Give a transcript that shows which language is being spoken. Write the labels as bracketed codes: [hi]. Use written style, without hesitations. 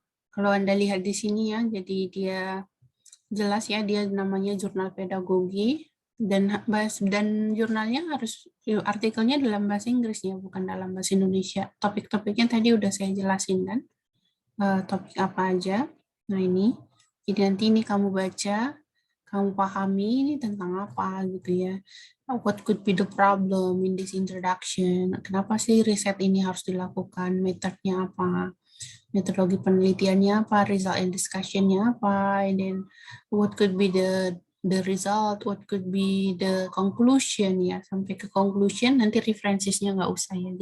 [id] Kalau Anda lihat di sini ya, jadi dia jelas ya, dia namanya jurnal pedagogi, dan jurnalnya harus artikelnya dalam bahasa Inggris ya, bukan dalam bahasa Indonesia. Topik-topiknya tadi udah saya jelasin kan, topik apa aja. Nah ini, jadi nanti ini kamu baca, kamu pahami ini tentang apa gitu ya. [en] What could be the problem in this introduction? [id] Kenapa sih riset ini harus dilakukan? Metodenya apa? Metodologi penelitiannya apa, result and discussion-nya apa, [en] and then what could be the result, what could be the conclusion [id] ya, sampai ke conclusion, nanti references-nya nggak usah ya.